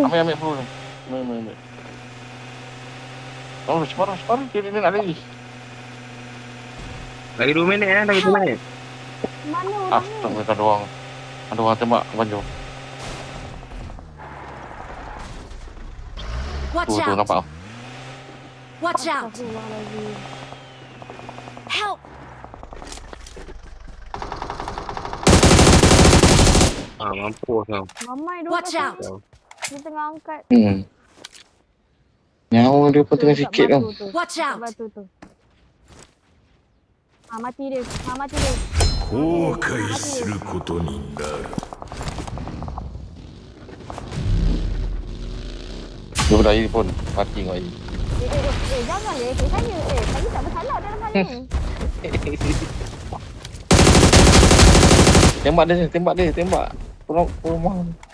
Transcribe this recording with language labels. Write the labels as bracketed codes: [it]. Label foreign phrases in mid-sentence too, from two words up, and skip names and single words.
[ms] Ambil peluru dah. Ambil. Oh, separuh. Kiri ni nak lagi. Lagi 2 minit lagi 2 minit. Mana Ah, orangnya? tak mereka ada orang. Ada orang tembak baju. [en] Watch [ms] Tu [en] out! [ms] nampak. [en] Watch out! [ms] Astagfirullahaladzim. Help! Mampus kau. Mamai dua [en] Watch out! [ms] Dia tengah angkat. Nyawa dia pun tengah Dekat sikit tau. batu tu. [en] Watch [ms] Dekat [en] out! [ms] batu tu. Mati dia. Mati dia. [ja] 後悔することになる。 [ms] Dia berdaya pun mati dengan ini. Jangan le. Saya. Saya tak bersalah dalam hal ni. Tembak dia. Rumah.